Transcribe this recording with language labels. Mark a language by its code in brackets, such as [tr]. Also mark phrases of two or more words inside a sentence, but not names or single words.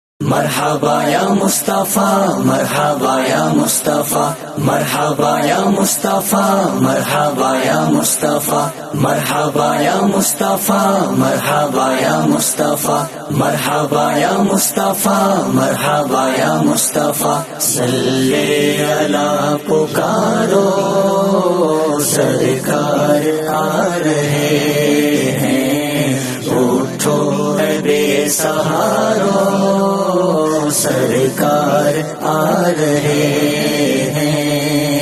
[ar] مرحبا یا مصطفیٰ مرحبا یا مصطفیٰ مرحبا یا مصطفیٰ مرحبا یا مصطفیٰ مرحبا یا مصطفیٰ مرحبا یا مصطفیٰ مرحبا یا مصطفیٰ مرحبا یا مصطفیٰ صلی اللہ پکارو [ur] سرکار آ رہے ہیں، اٹھو اے بے سہارو سرکار آ رہے ہیں۔